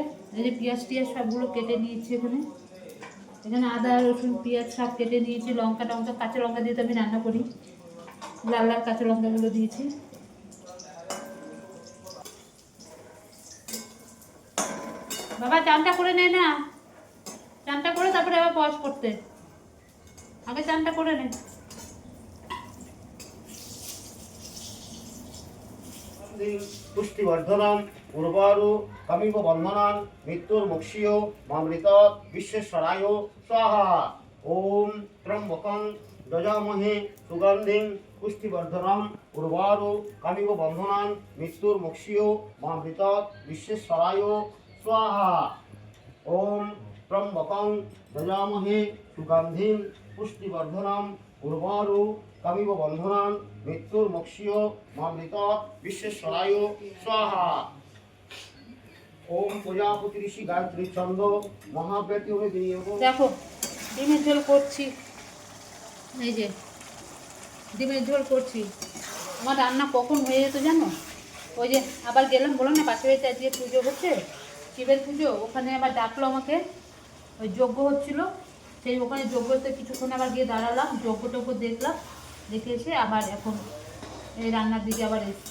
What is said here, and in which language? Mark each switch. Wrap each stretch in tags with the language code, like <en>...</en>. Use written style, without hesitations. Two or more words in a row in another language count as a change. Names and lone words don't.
<bn>এই যে পেঁয়াজ টিয়াজ সবগুলো কেটে নিয়েছি, এখানে এখানে আদা রসুন পেঁয়াজ সব কেটে নিয়েছি, লঙ্কা টঙ্কা কাঁচা লঙ্কা দিয়ে তো আমি রান্না করি, লাল লাল কাঁচা লঙ্কাগুলো দিয়েছি। বাবা চানটা করে নে না, চানটা করে তারপরে আবার পজ করতে, আগে চানটা করে নে।</bn> <sa>পুষ্টিবর্ধনম উর্বরু কমিব বন্ধনান মৃত্যুর্মুক্ষীয় মামৃতৎ বিশ্বেশ্বরায় স্বাহা। ওম ত্রম্বকং যজামহে সুগন্ধিং পুষ্টিবর্ধনম উর্বরু কমিব বন্ধনান মৃত্যুর্মুক্ষীয় মামৃতৎ বিশ্বেশ্বরায় স্বাহা। ওম ত্রম্বকং যজামহে সুগন্ধিং পুষ্টিবর্ধনম উর্বরু কমিব বন্ধনান মৃত্যুর্মুক্ষীয় মামৃতৎ বিশ্বেশ্বরায় স্বাহা। ওম প্রজাপতি ঋষি গায়ত্রী ছন্দ মহাব্যতি হবে বিনিয়োগ।</sa> <bn>দেখো ডিমের ঝোল করছি, এই যে ডিমের ঝোল করছি। আমার রান্না কখন হয়ে যেত জানো, ওই যে আবার গেলাম, বললাম না পাশের বাড়িতে আজকে পুজো হচ্ছে, শিবের পুজো, ওখানে আবার ডাকলো আমাকে, ওই যজ্ঞ হচ্ছিলো, সেই ওখানে যজ্ঞতে কিছুক্ষণ আবার গিয়ে দাঁড়ালাম, যজ্ঞ টজ্ঞ দেখলাম, দেখে এসে আবার এখন এই রান্নার দিকে আবার এসেছি।</bn>